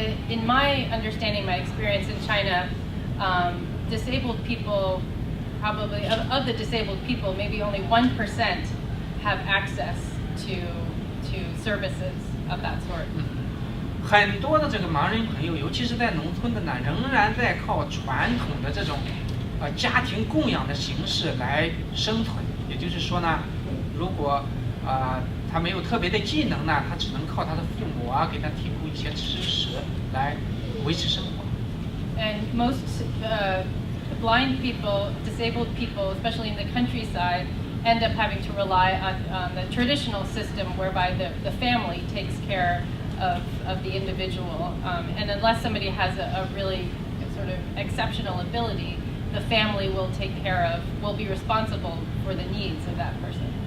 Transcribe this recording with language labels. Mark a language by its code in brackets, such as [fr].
[en] In my understanding, my experience in China, disabled people, probably of the disabled people, maybe only 1% have access to services of that sort. [zh] 很多的这个盲人朋友，尤其是在农村的呢，仍然在靠传统的这种家庭供养的形式来生存。也就是说呢，如果他没有特别的技能呢，他只能靠他的父母给他提供一些吃食来维持生活。 [en] And most blind people, disabled people, especially in the countryside, end up having to rely on the traditional system whereby the family takes care of the individual. And unless somebody has a really sort of exceptional ability, the family will be responsible for the needs of that person.